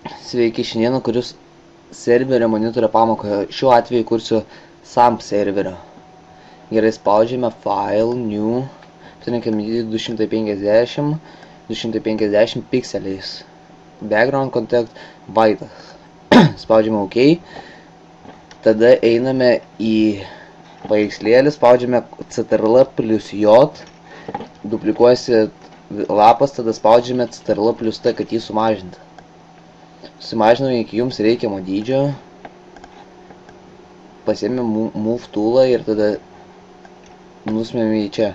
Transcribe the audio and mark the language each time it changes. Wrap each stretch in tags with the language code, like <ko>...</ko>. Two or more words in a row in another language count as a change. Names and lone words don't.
<lt>Sveiki, šiandieną kuriu serverio monitorio pamoką. Šiuo atveju kursiu SAMP serverio. Gerai, spaudžiame File, New, pasirinkime 250 pikseliais.</lt> <en>Background contact white.</en> <lt>Spaudžiame OK. Tada einame į paveikslėlį, spaudžiame Ctrl+J. Duplikuojasi lapas, tada spaudžiame Ctrl+T, kad jį sumažinti. Susimažiname iki jums reikiamo dydžio. Pasiėmėme Move toolą ir tada nusmėme į čia.</lt>